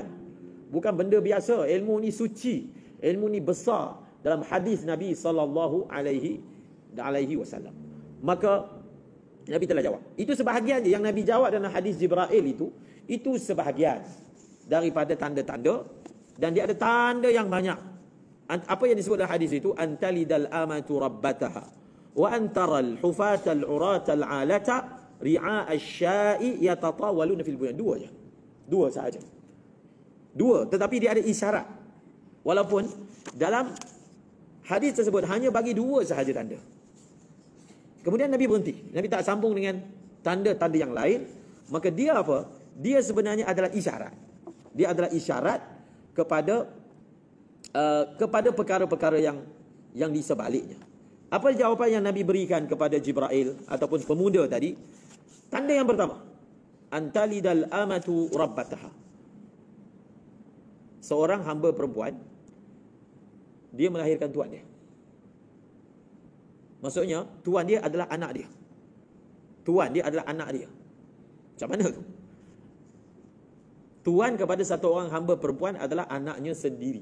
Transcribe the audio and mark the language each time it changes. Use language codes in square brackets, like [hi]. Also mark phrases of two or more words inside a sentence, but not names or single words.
[ms] Bukan benda biasa, ilmu ni suci, ilmu ni besar dalam hadis Nabi [ar] صلى الله عليه وسلم. [ms] Maka Nabi telah jawab. Itu sebahagian je yang Nabi jawab dalam hadis Jibril itu sebahagian daripada tanda-tanda, dan dia ada tanda yang banyak. Apa yang disebut dalam hadis itu? [ar] أن تلد الأمة ربتها و أن ترى الحفاة العراة العالة رعاء الشاء يتطاولون في البنيان. [ms] Dua sahaja. Dua, tetapi dia ada isyarat. Walaupun dalam hadis tersebut hanya bagi dua sahaja tanda. Kemudian Nabi berhenti. Nabi tak sambung dengan tanda-tanda yang lain. Maka dia apa? Dia sebenarnya adalah isyarat. Dia adalah isyarat kepada perkara-perkara yang di sebaliknya. Apa jawapan yang Nabi berikan kepada Jibril ataupun pemuda tadi? Tanda yang pertama, [ar] أن تلد الأمة ربتها. [ms] Seorang hamba perempuan, dia melahirkan tuan dia. Maksudnya tuan dia adalah anak dia. Tuan dia adalah anak dia. Macam mana tu? Tuan kepada satu orang hamba perempuan adalah anaknya sendiri.